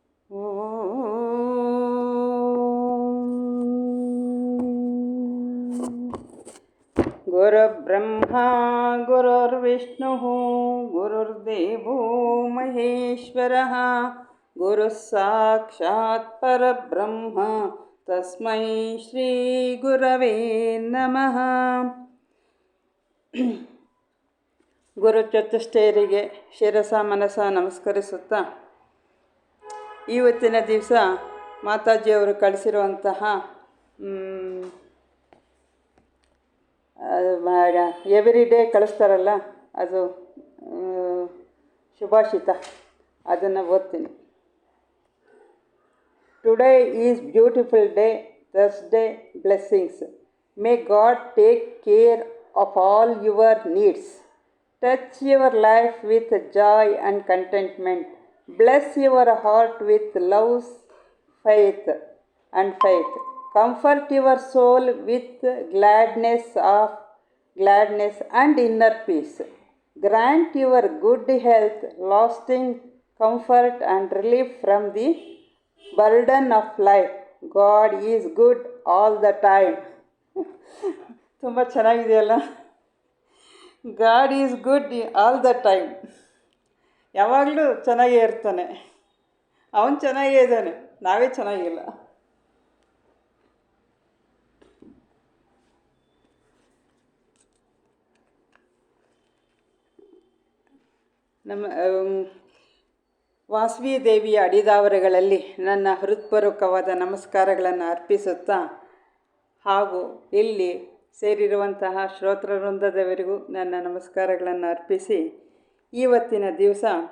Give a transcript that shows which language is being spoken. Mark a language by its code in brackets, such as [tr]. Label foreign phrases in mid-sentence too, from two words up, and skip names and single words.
[sa] ಗುರುರ್ಬ್ರಹ್ಮ ಗುರುರ್ವಿಷ್ಣುಃ ಗುರುರ್ದೇವೋ ಮಹೇಶ್ವರಃ ಗುರುಃ ಸಾಕ್ಷಾತ್ ಪರಬ್ರಹ್ಮ ತಸ್ಮೈ ಶ್ರೀ ಗುರವೇ ನಮಃ. [kn] ಗುರು ಚತುಷ್ಟಯರಿಗೆ ಶಿರಸ ಮನಸ ನಮಸ್ಕರಿಸುತ್ತಾ, ಇವತ್ತಿನ ದಿವಸ ಮಾತಾಜಿಯವರು ಕಳಿಸಿರುವಂತಹ [en] every day [kn] ಕಳಿಸ್ತಾರಲ್ಲ, ಅದು ಶುಭಾಷಿತ, ಅದನ್ನು ಓದ್ತೀನಿ. [en] today is beautiful day, Thursday blessings. may God take care of all your needs. touch your life with joy and contentment. Bless your heart with love, faith. Comfort your soul with gladness and inner peace. Grant your good health, lasting comfort and relief from the burden of life. God is good all the time. [kn] ತುಂಬ ಚೆನ್ನಾಗಿದೆಯಲ್ಲ. [en] God is good all the time. [kn] ಯಾವಾಗಲೂ ಚೆನ್ನಾಗೇ ಇರ್ತಾನೆ. ಅವನು ಚೆನ್ನಾಗೇ ಇದ್ದಾನೆ, ನಾವೇ ಚೆನ್ನಾಗಿಲ್ಲ. ನಮ್ಮ ವಾಸವಿ ದೇವಿಯ ಅಡಿದಾವರೆಗಳಲ್ಲಿ ನನ್ನ ಹೃತ್ಪೂರ್ವಕವಾದ ನಮಸ್ಕಾರಗಳನ್ನು ಅರ್ಪಿಸುತ್ತಾ, ಹಾಗೂ ಇಲ್ಲಿ ಸೇರಿರುವಂತಹ ಶ್ರೋತೃವೃಂದದವರಿಗೂ ನನ್ನ ನಮಸ್ಕಾರಗಳನ್ನು ಅರ್ಪಿಸಿ, ಇವತ್ತಿನ ದಿವಸ